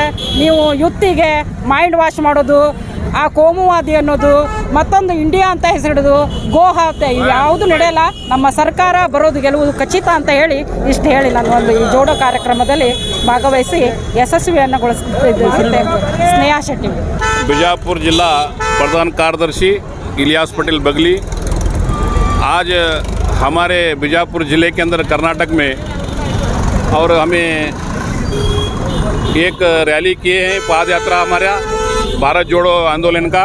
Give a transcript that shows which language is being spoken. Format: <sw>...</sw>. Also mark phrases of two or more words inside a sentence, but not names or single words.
<kn>ನೀವು ಯುತ್ತಿಗೆ</kn> <en>mind wash</en> <kn>ಮಾಡೋದು, ಆ ಕೋಮುವಾದಿ ಅನ್ನೋದು, ಮತ್ತೊಂದು ಇಂಡಿಯಾ ಅಂತ ಹೆಸರಿಡೋದು, ಗೋಹತ್ಯೆ, ಯಾವುದು ನಡೆಯಲ್ಲ. ನಮ್ಮ ಸರ್ಕಾರ ಬರೋದು ಗೆಲ್ಲುವುದು ಖಚಿತ ಅಂತ ಹೇಳಿ ಇಷ್ಟು ಹೇಳಿ ನಾನು ಒಂದು ಈ ಜೋಡೋ ಕಾರ್ಯಕ್ರಮದಲ್ಲಿ ಭಾಗವಹಿಸಿ ಯಶಸ್ವಿಯನ್ನು ಗೊಳಿಸುತ್ತಿದ್ದೆ. ಸ್ನೇಹಾ ಶೆಟ್ಟಿ,</kn> <hi>बीजापुर जिला प्रधान कार्यदर्शी इलियास पटेल बगली। आज हमारे बीजापुर ज़िले के अंदर कर्नाटक में और हमें एक रैली किए हैं, पाद यात्रा हमारा भारत जोड़ो आंदोलन का।</hi>